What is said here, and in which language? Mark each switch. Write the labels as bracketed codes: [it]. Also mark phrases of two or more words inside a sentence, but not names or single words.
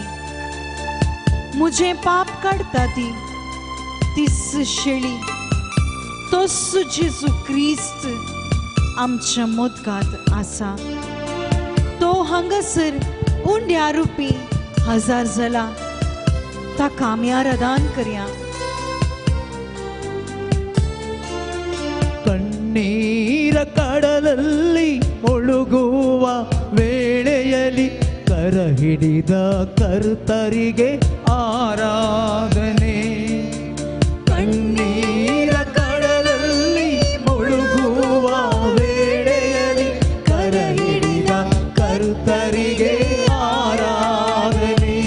[kok] मुझे पाप काडटा ती तीच शेळी, तोच जेजू क्रिस्त आमच्या मोदगात आसा. तो हांगासर उंड्या रुपी हजर जाला. ताका आमी आराधन करया. [kn] ಕಣ್ಣೀರ ಕಡಲಲ್ಲಿ ಮುಳುಗುವ ವೇಳೆಯಲ್ಲಿ ಕರ ಹಿಡಿದ ಕರ್ತರಿಗೆ ಆರಾಧನೆ. ಕಣ್ಣೀರ ಕಡಲಲ್ಲಿ ಮುಳುಗುವ ವೇಳೆಯಲ್ಲಿ ಕರ ಹಿಡಿದ ಕರ್ತರಿಗೆ ಆರಾಧನೆ.